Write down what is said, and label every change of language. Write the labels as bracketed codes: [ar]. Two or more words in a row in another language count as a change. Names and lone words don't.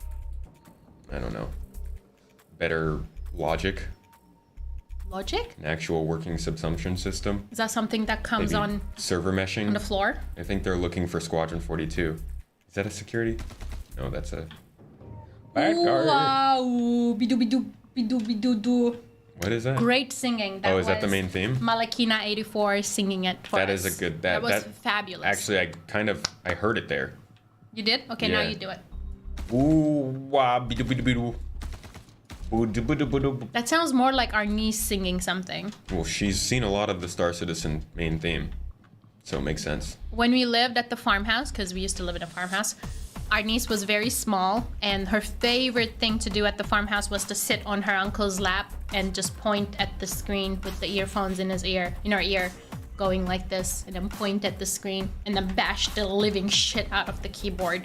[en] I don't know. Better logic. Logic? An actual working subsumption system. Is that something that comes Maybe on server meshing. the floor? I think they're looking for Squadron 42. Is that a security? No, that's a bad guard. Wow. Bidu bidu bidu bidu do. What is that? Great singing. Oh, is that the main theme? Malakina 84 singing it for That us. is a good. That was that fabulous. Actually, I heard it there. You did? Okay, now Yeah. you do it. Ooh, wah, bidu bidu bidu. Ooh, du bidu bidu. That sounds more like our niece singing something. Well, she's seen a lot of the Star Citizen main theme, so it makes sense. When we lived at the farmhouse, because we used to live in a farmhouse, our niece was very small, and her favorite thing to do at the farmhouse was to sit on her uncle's lap and just point at the screen with the earphones in her ear, going like this, and then point at the screen, and then bash the living shit out of the keyboard.